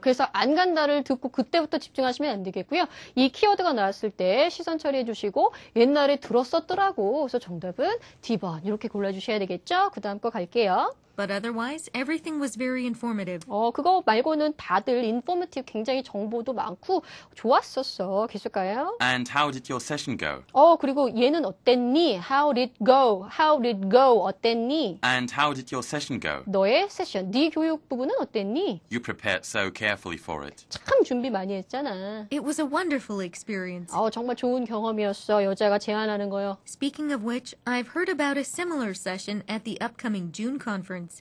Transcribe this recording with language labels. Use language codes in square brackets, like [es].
[ko] 그래서 안 간다를 듣고 그때부터 집중하시면 안 되겠고요. 이 키워드가 나왔을 때 시선 처리해 주시고 옛날에 들었었더라고. 그래서 정답은 D번 이렇게 골라주셔야 되겠죠. 그 다음 거 갈게요. [en] But otherwise, everything was very informative. [ko] 그거 말고는 다들 인포머티브 굉장히 정보도 많고 좋았었어. 계속 가요. [en] And how did your session go? [ko] 그리고 얘는 어땠니? [en] How did go? How did go? [ko] 어땠니? [en] And how did your session go? [ko] 너의 세션, 네 교육 부분은 어땠니? [en] You prepared so carefully for it. [ko] 참 준비 많이 했잖아. [en] It was a wonderful experience. [ko] 정말 좋은 경험이었어. 여자가 제안하는 거요. [en] Speaking of which, I've heard about a similar session at the upcoming June conference.